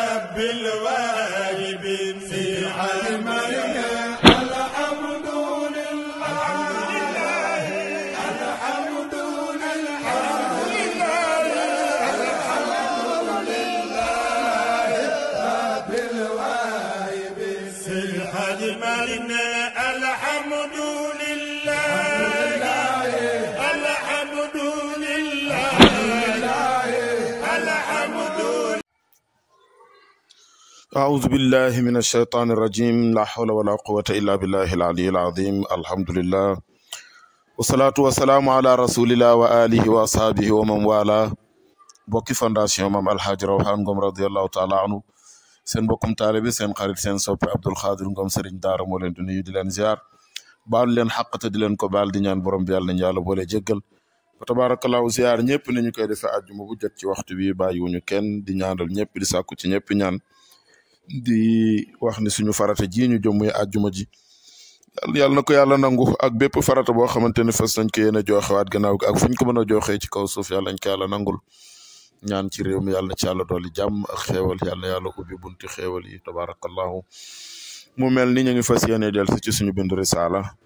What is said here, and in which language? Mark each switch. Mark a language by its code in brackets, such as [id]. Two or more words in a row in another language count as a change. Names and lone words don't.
[ar] بالواجب في حلمنا الحمد لله الحمد لله بالواجب في حلمنا الحمد لله الحمد لله الحمد. أعوذ بالله من الشيطان الرجيم لا حول ولا قوة إلا بالله العلي العظيم الحمد لله والصلاة والسلام على رسول الله وآله وأصحابه ومن والاه [wo] bokki fondation Mame Alhaji Rawhan Ngom [ar] رضي الله تعالى عنه [wo] seen bokkum taalibe seen xarit seen soppe Abdul Xaadir Ngom Serigne Daara moo leen di nuyu di leen ziar baalu leen xaq te di leen ko baal di ñaan borom bi yàlla nañu yàlla boole jéggal fa tabarakallahu ziar ñëpp ni ñu koy defee àjjuma bu jot ci waxtu bi bàyyiwuñu kenn di ñaanal ñëpp di sàkku ci ñëpp ñaan di wax ni suñu farata ji ñu jëm muy àjjuma ji yàlla na ko yàlla nangu ak bépp farata boo xamante ne fas nañ ko yéen a joxewaat gannaaw gi ak fu ñu ko mën a joxee ci kaw suuf yàlla nañ ko yàlla nangul ñaan ci réew mi yàlla na ci yàlla dooli jàmm ak xéewal yàlla yàlla ubbi bunti xéewal yi tabarakallahu mu mel ni ñu ngi fas yéene del ci suñu bindu risaala